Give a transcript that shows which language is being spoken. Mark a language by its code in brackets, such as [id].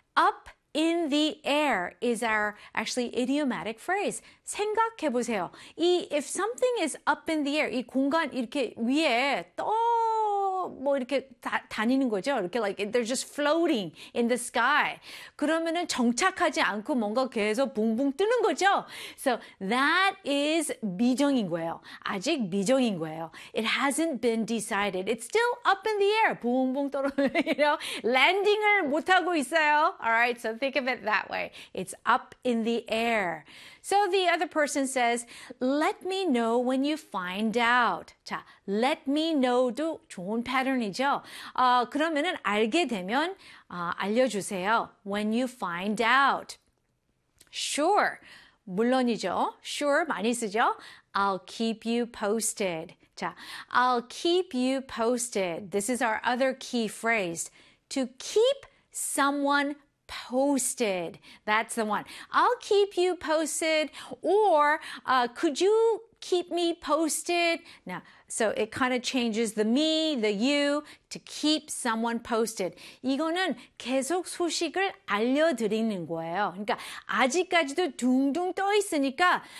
[en] Up in the air is our actually idiomatic phrase. [ko] 생각해 보세요. [en] If something is up in the air, [ko] 이 공간 이렇게 위에 떠 뭐 이렇게 다니는 거죠. [en] 이렇게 like they're just floating in the sky. [ko] 그러면은 정착하지 않고 뭔가 계속 붕붕 뜨는 거죠. [en] So that is [ko] 미정인 거예요. 아직 미정인 거예요. [en] It hasn't been decided. It's still up in the air. [ko] 붕붕 떨어지는, [en] you know, [ko] landing을 못 하고 있어요. [en] All right. So think of it that way. It's up in the air. So the other person says, "Let me know when you find out." [ko] 자, let me know도 좋은 패턴이죠. 그러면은 알게 되면 알려주세요. [en] When you find out, sure, [ko] 물론이죠. [en] Sure [ko] 많이 쓰죠. [en] I'll keep you posted. 자, I'll keep you posted. This is our other key phrase to keep someone posted. Posted. That's the one. I'll keep you posted. Or could you keep me posted? Now, so it kind of changes the me, the you, to keep someone posted. [ko] 이거는 계속 소식을 알려드리는 거예요. 그러니까 아직까지도 둥둥 떠 있으니까.